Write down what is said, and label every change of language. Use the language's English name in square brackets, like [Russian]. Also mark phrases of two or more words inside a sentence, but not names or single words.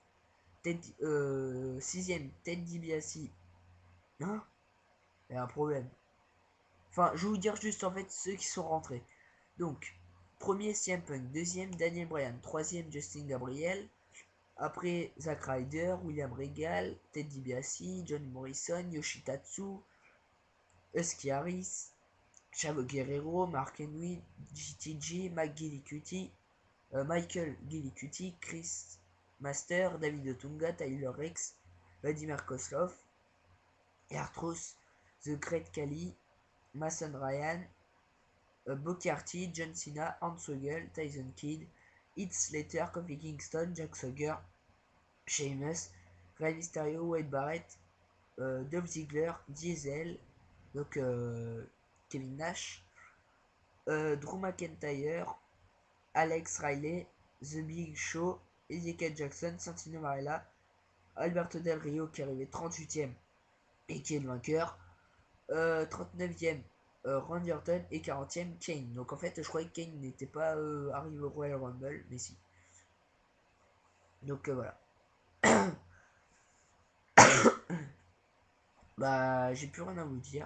[French] 6e, Ted DiBiase. Hein? Il y a un problème. Enfin, je vais vous dire juste en fait ceux qui sont rentrés. Donc, premier CM Punk, deuxième Daniel Bryan, troisième Justin Gabriel. Après Zack Ryder, William Regal, Ted DiBiase, John Morrison, Yoshitatsu, Husky Harris, Chavo Guerrero, Mark Henry, GTG, Michael Gillicuti, Chris Master, David Otunga, Tyler Rex, Vladimir Kozlov, Artros, The Great Khali, Mason Ryan, Bocarty, John Cena, Hans Vogel, Tyson Kidd, Heath Slater, Kofi Kingston, Jack Swagger, Sheamus, Rey Mysterio, Wade Barrett, Dolph Ziggler, Diesel, donc Kevin Nash, Drew McIntyre, Alex Riley, The Big Show, Ezekiel Jackson, Santino Marella, Alberto Del Rio qui est arrivé 38e et qui est le vainqueur, 39e Randy Orton et 40e Kane. Donc en fait je croyais que Kane n'était pas arrivé au Royal Rumble, mais si. Donc voilà. Bah j'ai plus rien à vous dire.